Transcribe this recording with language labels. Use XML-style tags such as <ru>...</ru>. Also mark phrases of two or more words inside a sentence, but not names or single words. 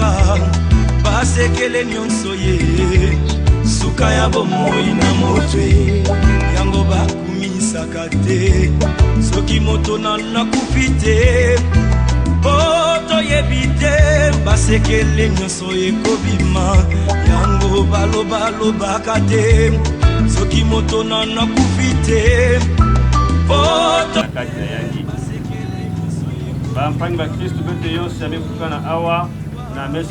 <ln>basekele nyonso ye suka ya bomoi na motwe yango bakumisaka te soki moto nakufi te toyebi te basekele nyonso ekobima yango balobaka te soki moto nakufi te</ln> <ktu>bampangi ba Kristo bete yonse amekukana awa na mesa</ktu>